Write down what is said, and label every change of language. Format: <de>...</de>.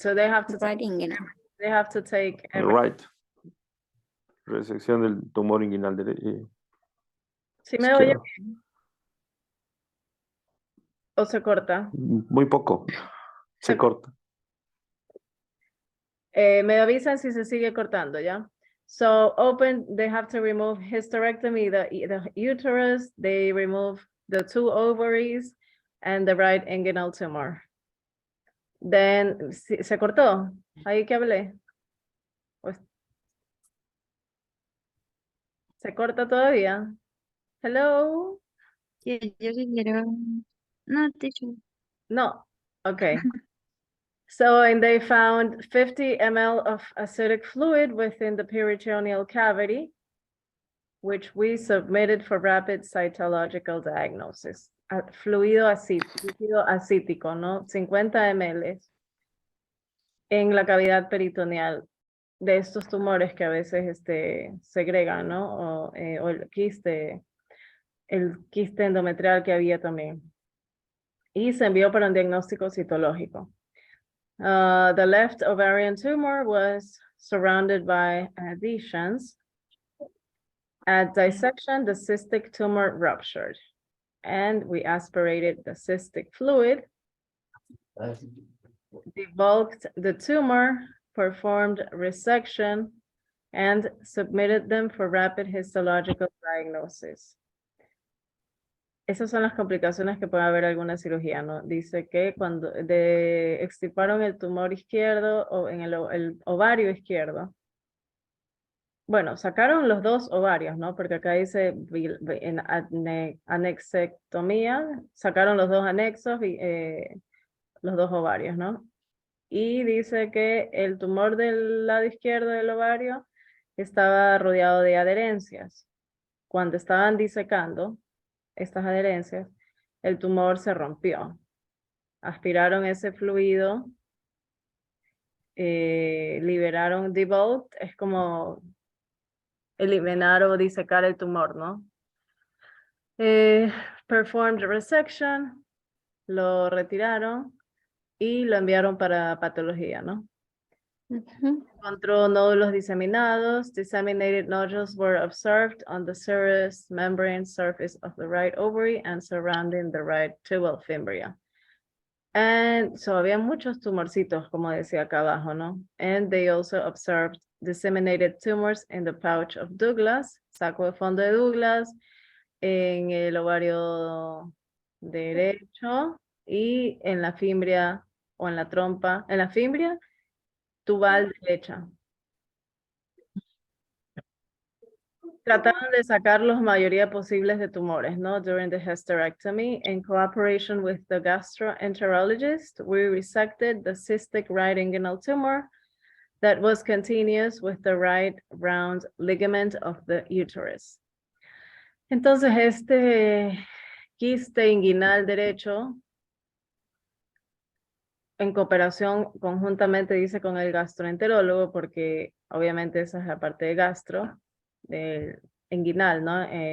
<en>So they have to they have to take right.</en> <es>Resección del tumor inguinal ¿Sí me oye? ¿O se corta? Muy poco. Se corta. Me avisan si se sigue cortando, ¿ya?</es> <en>So open, they have to remove hysterectomy, the uterus, they remove the 2 ovaries and the right inguinal tumor.</en> <es>Then, ¿se cortó? ¿Ahí que hablé? ¿Se corta todavía? Hello? Yo quiero. No, teacher.</es> <en>No. Okay. So, and they found 50 ml of acidic fluid within the peritoneal cavity, which we submitted for rapid cytological diagnosis.</en> <es>Fluido acítico, ¿no? 50 ml en la cavidad peritoneal de estos tumores que a veces segregan, ¿no? O el quiste endometrial que había también. Y se envió para un diagnóstico citológico.</es> <en>The left ovarian tumor was surrounded by adhesions. At dissection, the cystic tumor ruptured, and we aspirated the cystic fluid, debulked the tumor, performed resection, and submitted them for rapid histological diagnosis.</en> <es>Esas son las complicaciones que puede haber alguna cirugía, ¿no? Dice que cuando extirparon el tumor izquierdo o en el ovario izquierdo. Bueno, sacaron los 2 ovarios, ¿no? Porque acá dice en anexectomía, sacaron los 2 anexos y los 2 ovarios, ¿no? Y dice que el tumor del lado izquierdo del ovario estaba rodeado de adherencias. Cuando estaban disecando estas adherencias, el tumor se rompió. Aspiraron ese fluido, liberaron debulk, es como eliminar o disecar el tumor, ¿no?</es> <en>Performed resection,</en> <es>lo retiraron y lo enviaron para patología, ¿no? Encontró nódulos diseminados.</es> <en>Disseminated nodules were observed on the serous membrane surface of the right ovary and surrounding the right tubal fimbria. And so</en> <es>había muchos tumorcitos, como decía acá abajo, ¿no?</es> <en>And they also observed disseminated tumors in the pouch of Douglas,</en> <es>saco de fondo de Douglas, en el ovario derecho y en la fimbria o en la trompa, en la fimbria tubal derecha. Trataron de sacar la mayoría posibles de tumores, ¿no?</es> <en>During the hysterectomy, in cooperation with the gastroenterologist, we resected the cystic right inguinal tumor that was continuous with the right round ligament of the uterus.</en> <es>Entonces, este quiste inguinal derecho, en cooperación conjuntamente, dice, con el gastroenterólogo, porque obviamente esa es la parte de gastro, del inguinal, ¿no?</es>